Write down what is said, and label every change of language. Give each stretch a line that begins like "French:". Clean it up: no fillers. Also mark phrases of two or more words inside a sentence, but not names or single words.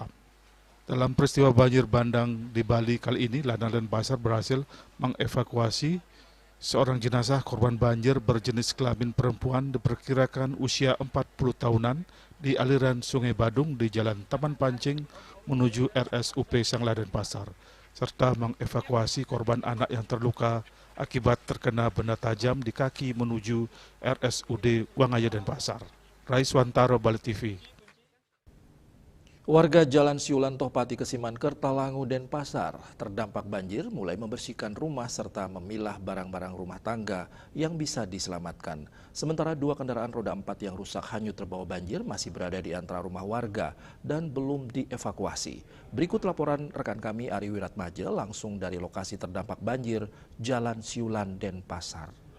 Indonesian: Dalam peristiwa banjir bandang di Bali kali ini, Lanal Denpasar berhasil mengevakuasi seorang jenazah korban banjir berjenis kelamin perempuan diperkirakan usia 40 tahunan di aliran Sungai Badung di Jalan Taman Pancing menuju RSUP Sangla Denpasar, serta mengevakuasi korban anak yang terluka akibat terkena benda tajam di kaki menuju RSUD Wangaya Denpasar. Raiswantaro, Bali TV. Warga Jalan Siulan Tohpati Kesiman Kertalangu Denpasar terdampak banjir mulai membersihkan rumah serta memilah barang-barang rumah tangga yang bisa diselamatkan. Sementara 2 kendaraan roda 4 yang rusak hanyut terbawa banjir masih berada di antara rumah warga dan belum dievakuasi. Berikut laporan rekan kami Ari Wiratmaja langsung dari lokasi terdampak banjir Jalan Siulan Denpasar.